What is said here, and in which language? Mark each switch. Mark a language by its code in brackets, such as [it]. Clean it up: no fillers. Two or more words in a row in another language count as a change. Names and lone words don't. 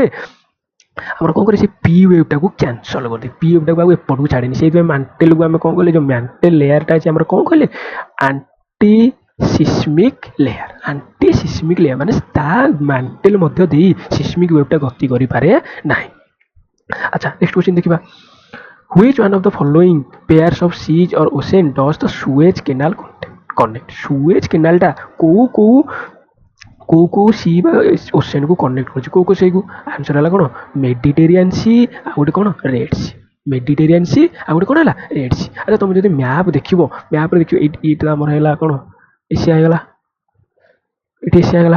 [or] ଆମର କ'ଣ କରେ? ସେ [en] P waveଟାକୁ [or] କ୍ୟାନସଲ୍ କରିଦିଏ। [en] P waveଟାକୁ [or] ଆଉ ଏପଟକୁ ଛାଡ଼େନି। ସେଇଥିପାଇଁ ମାଣ୍ଟେଲ୍କୁ ଆମେ କ'ଣ କହିଲେ? ଯେଉଁ [en] mantle layerଟା [or] ଅଛି ଆମର କ'ଣ କହିଲେ? [en] anti seismic layer. anti seismic layer [or] ମାନେ ତା ମାଣ୍ଟେଲ୍ ମଧ୍ୟ ଦେଇ [en] seismic waveଟା [or] ଗତି କରିପାରେ ନାହିଁ। ଆଚ୍ଛା, [en] next question [or] ଦେଖିବା। [en] Which one of the following pairs of seas or ocean does the Suez Canal contain? [or] କନେକ୍ଟ ସୁଏଜ କେନାଲଟା କୋଉ କୋଉ କୋଉ କୋଉ ସି ବା [en] oceanକୁ connect [or] କରୁଛି କୋଉ କୋଉ ସେଇକୁ ଆନ୍ସର ହେଲା କ'ଣ ମେଡିଟେରିଆନ୍ ସି ଆଉ ଗୋଟେ କ'ଣ ରେଡ୍ ସି ମେଡିଟେରିଆନ୍ ସି ଆଉ ଗୋଟେ କ'ଣ ହେଲା ରେଡ୍ ସି। ଆଚ୍ଛା ତୁମେ ଯଦି ମ୍ୟାପ୍ ଦେଖିବ ମ୍ୟାପ୍ରେ ଦେଖିବ ଏଇଟା ଆମର ହେଲା କ'ଣ ଏସିଆ ହେଇଗଲା ଏଠି ଏସିଆ ହେଇଗଲା।